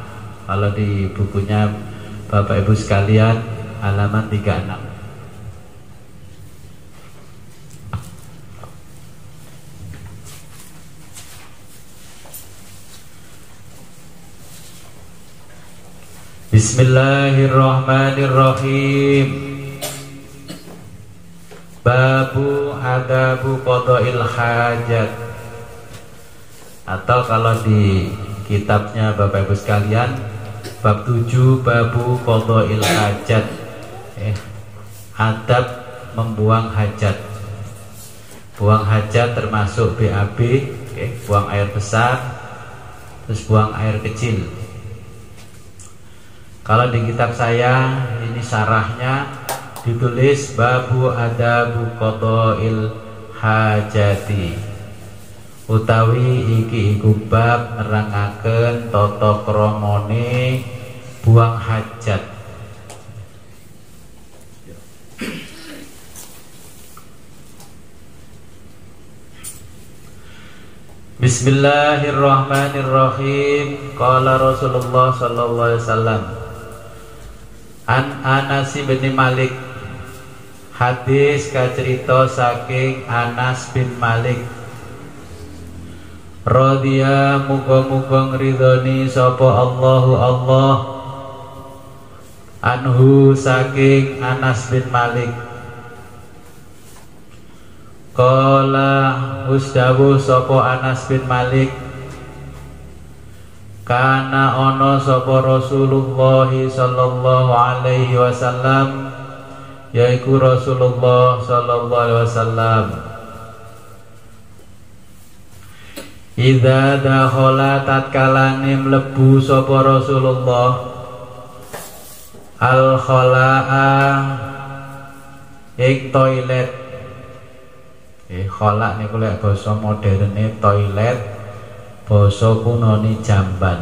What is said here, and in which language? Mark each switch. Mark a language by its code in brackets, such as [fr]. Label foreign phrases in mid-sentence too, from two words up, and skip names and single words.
[id] Kalau di bukunya Bapak Ibu sekalian halaman 36. [ar] بسم الله الرحمن الرحيم. باب آداب قضاء الحاجة. [id] Atau kalau di kitabnya Bapak Ibu sekalian bab 7 [ar] باب قضاء الحاجة. [id] Adab membuang hajat. Buang hajat termasuk BAB, buang air besar, terus buang air kecil. Kalau di kitab saya ini syarahnya ditulis [ar] باب آداب قضاء الحاجة, [jv] utawi iki iku bab nerangaken tata kramane buang hajat. [ar] بسم الله الرحمن الرحيم. قال رسول الله صلى الله عليه وسلم عن أنس بن مالك. [jv] Hadis kacerita saking Anas bin Malik radhiya muga-muga ngridhoni sapa Allahu Allah anhu saking Anas bin Malik. Qala usdawuh sapa Anas bin Malik, kana ana sapa Rasulullah [ar] صلى الله عليه وسلم, [jv] yaiku Rasulullah [ar] صلى الله عليه وسلم, إذا دخل [jv] tatkalane mlebu sapa Rasulullah al khalaa ing toilet. Khala niku lek basa moderne toilet, basa kunone jamban.